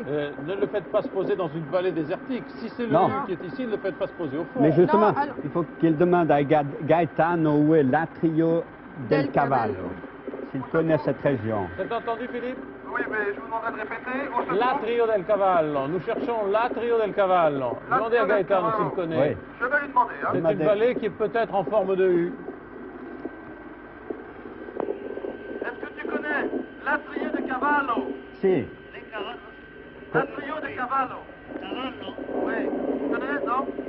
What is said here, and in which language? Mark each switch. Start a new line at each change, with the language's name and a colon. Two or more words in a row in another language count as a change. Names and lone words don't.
French: Ne le faites pas se poser dans une vallée désertique. Si c'est le Non. U qui est ici, ne le faites pas se poser au fond. Mais justement, alors- il faut qu'il demande à Gaetano où est l'Atrio del Del Cavallo, Cavallo. s'il connaît cette région. Vous avez entendu, Philippe? Oui, mais je vous demanderai de répéter. Où se trouve L'Atrio del Cavallo. Nous cherchons l'Atrio del Cavallo. Demandez à del Gaetano s'il Cavallo. connaît. Oui. Je vais lui demander. Hein. C'est Demandez. une vallée qui est peut-être en forme de U. Est-ce que tu connais l'Atrio de Cavallo? Si, L'Atrio de Cavallo. Cavallo? Oui. Tu connais, non?